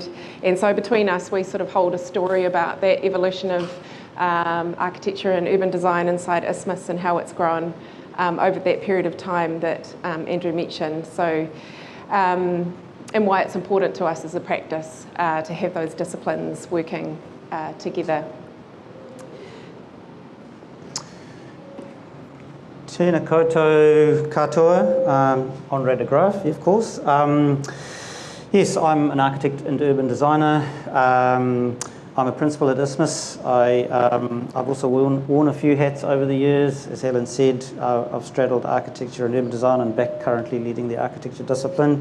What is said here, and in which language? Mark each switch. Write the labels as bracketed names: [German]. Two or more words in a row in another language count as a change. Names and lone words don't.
[English] And so between us, we sort of hold a story about that evolution of architecture and urban design inside Isthmus and how it's grown over that period of time that Andrew mentioned. So, and why it's important to us as a practice to have those disciplines working together. [Māori] Tēnā koutou katoa, [English] Andre and Graaf, of course. Yes, I'm an architect and urban designer. I'm a principal at Isthmus. I've also worn a few hats over the years. As Helen said, I've straddled architecture and urban design and back currently leading the architecture discipline.